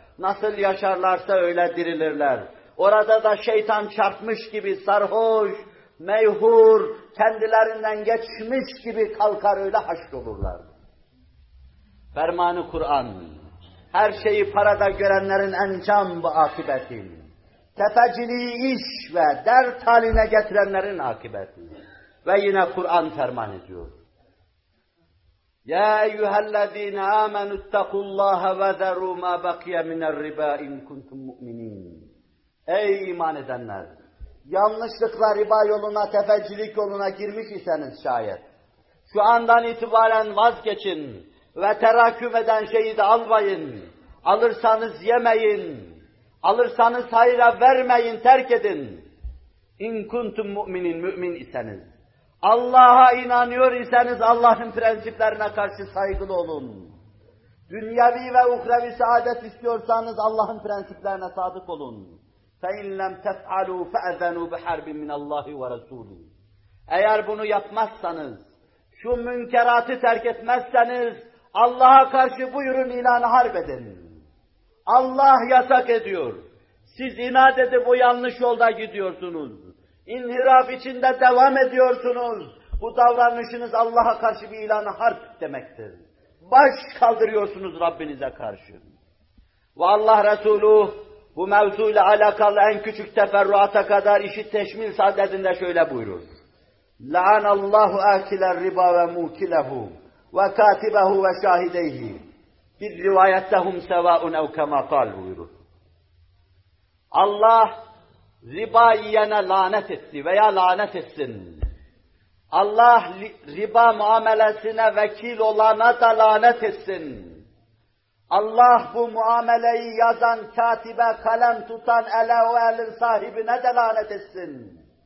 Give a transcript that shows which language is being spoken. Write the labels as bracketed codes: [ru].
[tr] Nasıl yaşarlarsa öyle dirilirler. Orada da şeytan çarpmış gibi sarhoş, meyhur, kendilerinden geçmiş gibi kalkar öyle haşrolurlar. Ferman-ı Kur'an. Her şeyi parada görenlerin encam bu akıbeti. Tefeciliği iş ve dert haline getirenlerin akıbeti. Ve yine Kur'an ferman ediyor. [ar] يَا اَيُّهَا الَّذ۪ينَ آمَنُوا اتَّقُوا اللّٰهَ وَذَرُوا مَا بَقِيَ مِنَ الرِّبَا اِنْ كُنْتُمْ مُؤْمِنِينَ [tr] Ey iman edenler! Yanlışlıkla riba yoluna, tefecilik yoluna girmiş iseniz şayet, şu andan itibaren vazgeçin ve teraküm eden şeyi de almayın. Alırsanız yemeyin. Alırsanız hayra vermeyin, terk edin. [ar] اِنْ كُنْتُمْ مُؤْمِنِينَ [tr] Mümin iseniz. Allah'a inanıyor iseniz Allah'ın prensiplerine karşı saygılı olun. Dünyevi ve uhrevi saadet istiyorsanız Allah'ın prensiplerine sadık olun. [ar] فَاِنْ لَمْ تَفْعَلُوا فَاَذَنُوا بِحَرْبٍ مِنَ اللّٰهِ وَرَسُولُهُ [tr] Eğer bunu yapmazsanız, şu münkeratı terk etmezseniz, Allah'a karşı buyurun ilan-ı harp edin. Allah yasak ediyor. Siz inat edip o yanlış yolda gidiyorsunuz. İnhiraf içinde devam ediyorsunuz. Bu davranışınız Allah'a karşı bir ilan-ı harp demektir. Baş kaldırıyorsunuz Rabbinize karşı. Ve Allah Resulü bu mevzuyla alakalı en küçük teferruata kadar işi teşmil sadedinde şöyle buyurur. [ar] لَعَنَ اللّٰهُ اَكِلَ الرِّبَا وَمُوْكِلَهُ وَكَاتِبَهُ وَشَاهِدَيْهِ [tr] Bir rivayette [ar] هُمْ سَوَاءٌ اَوْ كَمَا قَالْ buyurur. [tr] Allah riba yiyene lanet etti veya lanet etsin. Allah riba muamelesine vekil olana da lanet etsin. Allah bu muameleyi yazan katibe, kalem tutan ele o elin sahibine de lanet etsin.